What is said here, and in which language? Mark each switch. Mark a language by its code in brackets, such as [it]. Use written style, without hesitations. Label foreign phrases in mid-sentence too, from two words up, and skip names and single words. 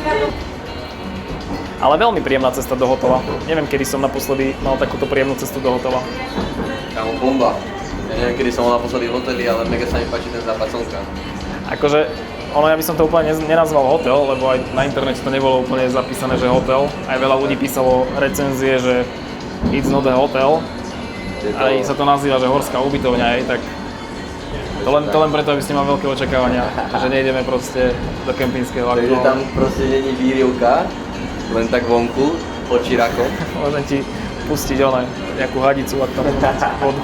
[sk] Ale veľmi príjemná cesta do hotela. Neviem, kedy som naposledy mal takúto príjemnú cestu do hotela. Kámo, bomba. Ja neviem, kedy som bol naposledy v hoteli, ale mega sa mi páči ten západ slnka. Akože, ja by som to úplne nenazval hotel, lebo aj na internete to nebolo úplne zapísané, že hotel. Aj veľa ľudí písalo recenzie, že [en] it's not a hotel. [sk] Aj sa to nazýva, že horská ubytovňa, tak to len preto, aby ste mali veľké očakávania, že nejdeme proste do kempinského aktu. Takže tam proste není výrivka, len tak vonku, pod čirákom. Môžem ti pustiť nejakú hadicu, ak tam máte vodu.